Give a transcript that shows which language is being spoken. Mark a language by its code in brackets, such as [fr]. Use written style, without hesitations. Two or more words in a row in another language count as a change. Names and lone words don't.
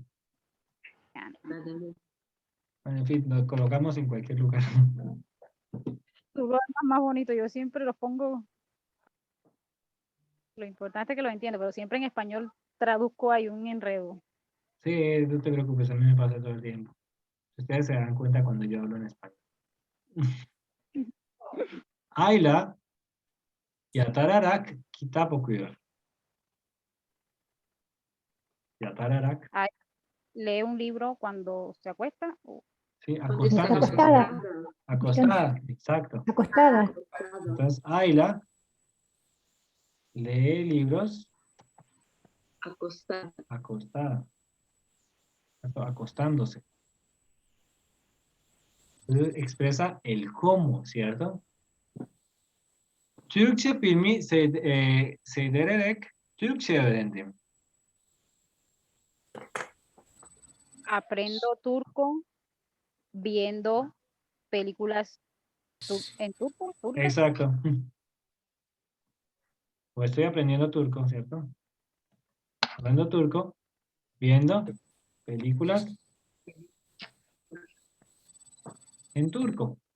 [es] Bueno, en fin, lo colocamos en cualquier lugar. Tu voz es más bonito, yo siempre lo pongo. Lo importante es que lo entiendo, pero siempre en español traduzco hay un enredo. Sí, no te preocupes, a mí me pasa todo el tiempo. Ustedes se dan cuenta cuando yo hablo en español. [tr] Ayla yatararak kitap okuyor. Yatararak. [es] ¿Lee un libro cuando se acuesta? Sí, acostándose. Acostada. Acostada, exacto. Acostada. Entonces, Ayla lee libros Acostada. acostada. Acostándose. Entonces, expresa el cómo, ¿cierto? [tr] Türkçe filmi seyrederek Türkçe öğrendim. [es] Aprendo turco viendo películas en turco. Exacto. O estoy aprendiendo turco, ¿cierto? Hablando turco, viendo películas en turco.